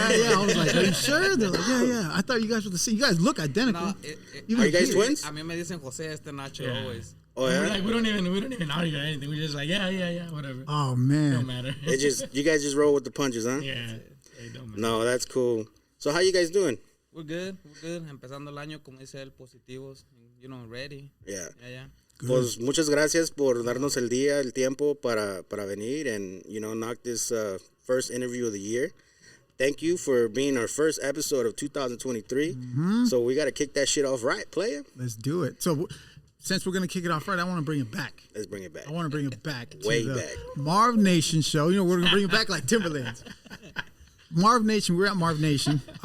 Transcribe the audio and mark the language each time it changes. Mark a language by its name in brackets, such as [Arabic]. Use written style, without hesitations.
[English] Yeah. I was like, are you sure? They're like, yeah. I thought you guys were the same. You guys look identical. No, Are you guys twins? [Spanish] A mí me dicen Jose, Nacho, [English] always. Oh, yeah? Like, we don't even argue or anything. We're just like, yeah, whatever. Oh, man. Don't matter. You guys just roll with the punches, huh? Yeah. It don't matter. No, that's cool. So how you guys doing? We're good. [Spanish] Empezando el año, como dice él, positivos. [English] Ready. Yeah. Yeah. [Spanish] Pues muchas gracias por darnos el tiempo para venir and, [English] knock this first interview of the year. Thank you for being our first episode of 2023. Mm-hmm. So we got to kick that shit off right, player. Let's do it. So since we're going to kick it off right, I want to bring it back. Let's bring it back. I want to bring it back Way to the back. MarvNation show. We're going to bring it back like Timberlands. MarvNation, we were at MarvNation.